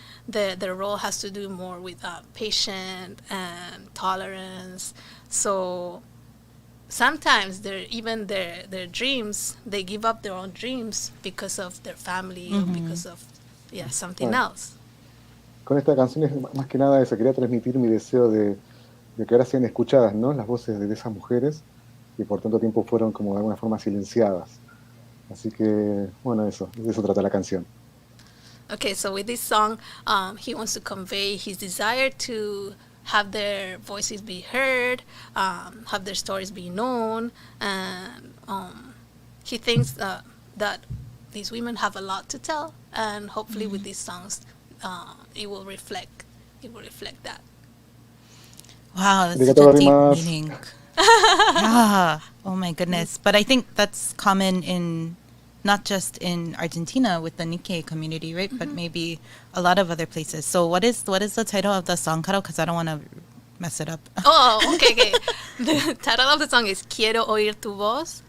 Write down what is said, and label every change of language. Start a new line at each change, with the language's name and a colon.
English: Their role has to do more with patience and tolerance. So sometimes their dreams, they give up their own dreams because of their family or because of something else.
Spanish: Con esta canción es más que nada eso, quería transmitir mi deseo de que ahora sean escuchadas, ¿no? Las voces de esas mujeres que por tanto tiempo fueron como de alguna forma silenciadas. Así que, bueno, de eso trata la canción.
English: Okay, so with this song, he wants to convey his desire to have their voices be heard, have their stories be known, and he thinks that these women have a lot to tell, and hopefully with these songs, it will reflect that. Wow, that's such a deep meaning. Yeah. Oh my goodness. But I think that's common in not just in Argentina with the Nikkei community, right? But maybe a lot of other places. So what is the title of the song, Caro? Because I don't want to mess it up. Oh, okay. The title of the song is Quiero oír tu voz.